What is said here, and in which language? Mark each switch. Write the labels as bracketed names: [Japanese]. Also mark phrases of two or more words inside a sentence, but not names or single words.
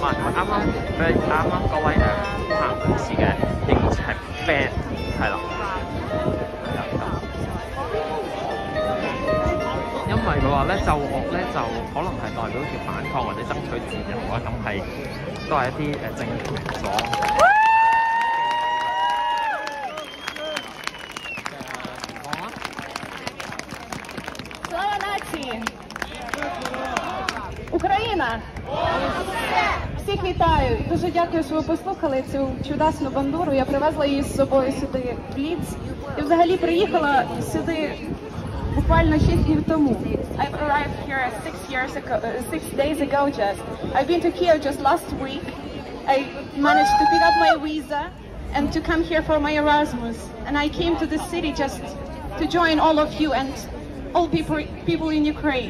[Cantonese] 佢啱啱嗰位烏克蘭女士嘅形容詞係 ban 係啦，因為佢話咧奏樂咧就可能係代表住反抗或者爭取自由啊，咁係都係一啲政權所。 [Ukrainian] Слава нації! Україна! Всіх вітаю! Дуже дякую, що ви послухали цю чудесну бандуру. Я привезла її з собою сюди в Лідс. І взагалі приїхала сюди буквально 6 днів тому. [English] I arrived here 6 days ago just. I've been to Kiev just last week. I managed to pick up my visa and to come here for my Erasmus. And I came to this city just to join all of you and all people in Ukraine.